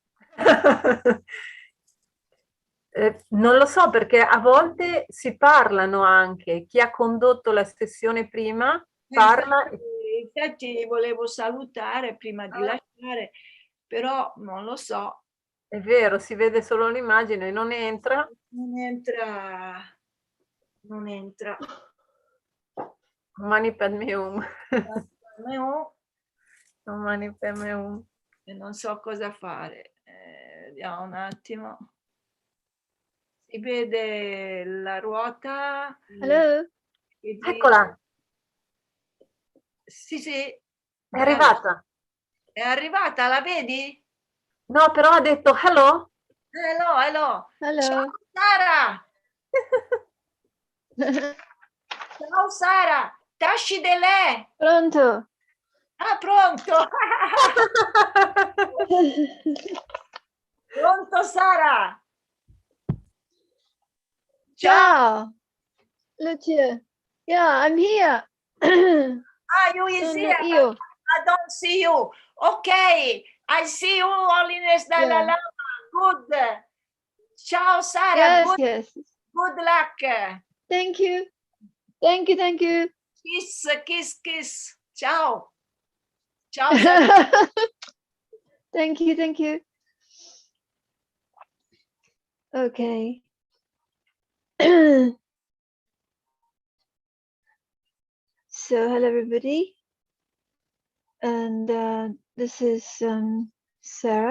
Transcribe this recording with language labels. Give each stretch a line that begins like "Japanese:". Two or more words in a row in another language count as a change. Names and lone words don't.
Italian: Non lo so perché a volte si parlano anche, chi ha condotto la sessione prima parla. Infatti volevo salutare prima di lasciare, però non lo so. È vero, si vede solo l'immagine, non entra. Non entra.
Sanskrit: Mani padme hum. Mani padme hum.
Italian: E non so cosa fare. Vediamo un attimo. Si vede la ruota.
English: Hello.
Italian: Eccola, Sì, sì. è arrivata. È arrivata, la vedi? No, però ha detto hello.
English: Hello, hello. Hello.
Italian: Ciao Sara. Ciao Sara. Tasci de lei. Pronto. Ah, pronto. Pronto Sara. Ciao. Lucia.
English: Yeah, I'm here. Ah, you is
Italian: Sono
English: here.
Italian: io.
English: I don't see you. Okay. I see you, Holiness Dalai Yeah. Lama. Good. Ciao Sara. Yes, Good, yes. good luck. Thank you. Thank you, thank you. Kiss, kiss, kiss.
Italian: Ciao. Ciao Sara.
English: Thank you, thank you. Okay. So, hello everybody. And this is Sarah.